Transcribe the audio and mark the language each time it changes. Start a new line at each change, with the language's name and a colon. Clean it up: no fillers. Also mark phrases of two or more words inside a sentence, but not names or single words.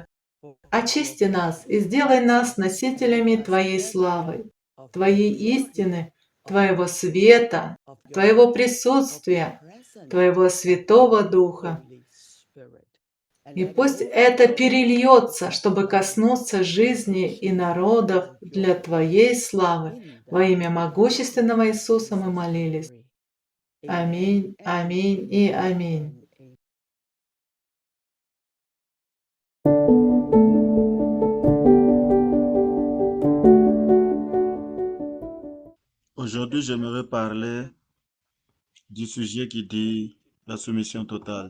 Russian: Очисти нас и сделай нас носителями Твоей славы, Твоей истины, Твоего света, Твоего присутствия, Твоего Святого Духа. И пусть это перельется, чтобы коснуться жизни и народов для Твоей славы. Во имя могущественного Иисуса мы молились. Аминь, аминь и аминь.
French: Aujourd'hui, j'aimerais parler du sujet qui dit la soumission totale.